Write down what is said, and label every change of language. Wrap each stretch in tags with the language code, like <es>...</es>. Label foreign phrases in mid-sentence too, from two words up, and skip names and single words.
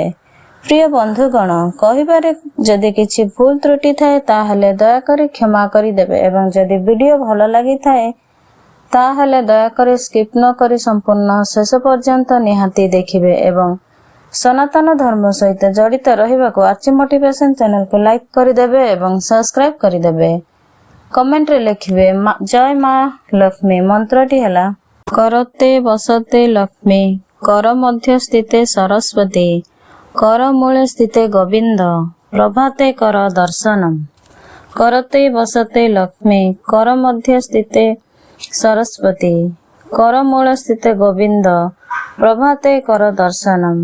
<or>ପ୍ରିୟ ବନ୍ଧୁଗଣ, କହିବାରେ ଯଦି କିଛି ଭୁଲ ତ୍ରୁଟି ଥାଏ ତାହାଲେ ଦୟା କରି କ୍ଷମା କରି ଦେବେ ଏବଂ ଯଦି ଭିଡିଓ ଭଲ ଲାଗି ଥାଏ ତାହାଲେ ଦୟା କରି ସ୍କିପ୍ ନ କରି ସମ୍ପୂର୍ଣ୍ଣ ଶେଷ ପର୍ଯ୍ୟନ୍ତ ନିହାତି ଦେଖିବେ ଏବଂ ସନାତନ ଧର୍ମ ସହିତ ଜଡ଼ିତ ରହିବାକୁ ଆଚି</or> <en>motivation channel</en> <or>କୁ ଲାଇକ୍ କରିଦେବେ ଏବଂ ସବସ୍କ୍ରାଇବ୍ କରିଦେବେ। କମେଣ୍ଟ ରେ ଲେଖିବେ ଜୟ ମା ଲକ୍ଷ୍ମୀ। ମନ୍ତ୍ରଟି ହେଲା</or> <sa>करते बसते लक्ष्मी, कर मध्य स्थिते सरस्वती, कर मूले स्थिते गोविंद, प्रभाते कर दर्शनम। करते बसते लक्ष्मी, कर मध्य स्थिते सरस्वती, कर मूल स्थिते गोविंद, प्रभाते कर दर्शनम।</sa>